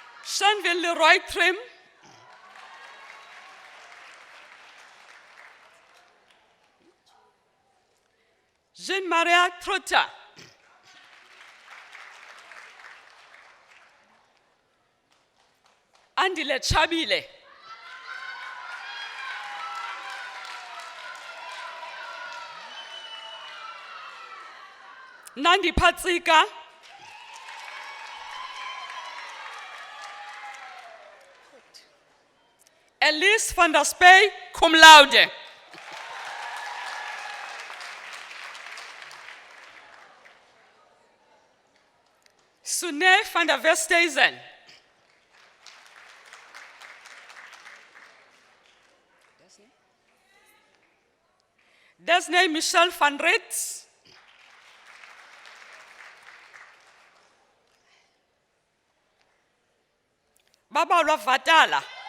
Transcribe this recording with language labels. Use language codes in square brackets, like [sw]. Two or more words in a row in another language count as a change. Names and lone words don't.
[en] Shanvin Leroy Trim, Jean-Maria Trotta, Andile Chabile, Nandi Patsika, Elise van der Spey, [la] cum laude. [en] Sune van der Westhuizen. Desmond Michel van Ritz. Baba Vatala.